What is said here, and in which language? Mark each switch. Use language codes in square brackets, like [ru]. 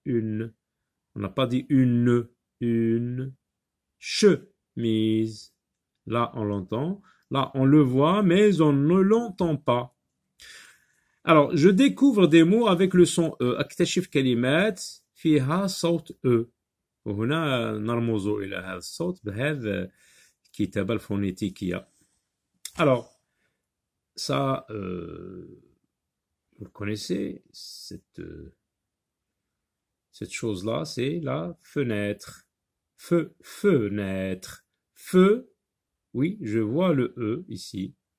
[fr] Une. On n'a pas dit une. Une. Chemise. Là, on l'entend. Là, on le voit, mais on ne l'entend pas. Alors, je découvre des mots avec le son E. [ar] أكتشف كلمات فيها صوت E. وهنا نرمز إلى هذا الصوت بهذا الكتابة الفونيتيكية. [fr] Alors, ça, vous connaissez cette chose-là, c'est la fenêtre. Fenêtre. Feu, oui, je vois le E ici.